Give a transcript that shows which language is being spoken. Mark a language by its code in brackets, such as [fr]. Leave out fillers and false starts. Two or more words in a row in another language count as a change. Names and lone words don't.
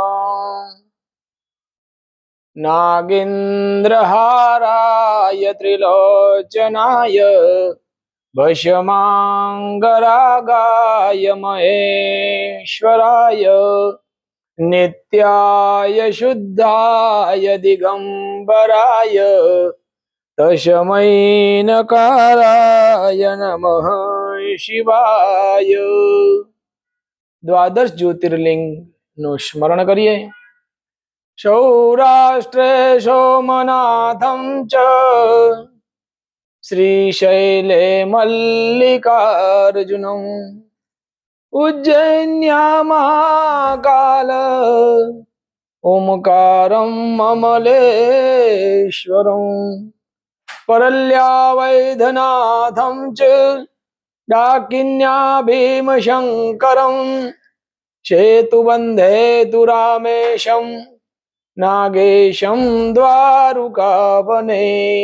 [sa] नागेन्द्रहाराय त्रिलोचनाय भस्मांगरागाय महेश्वराय नित्याय शुद्धाय दिगंबराय तस्मै नकाराय नमः शिवाय। [gu] દ્વાદશ જ્યોતિર્લિંગ નું સ્મરણ કરીએ। [sa] सौराष्ट्रे सोमनाथम च श्रीशैले मल्लिकार्जुनम उज्जैन्या महाकाल ओमकारम अमलेश्वरम परल्या वैद्यनाथं च डाकिन्या भीमशङ्करं सेतुबन्धे तु रामेशं नागेशं द्वारुकावने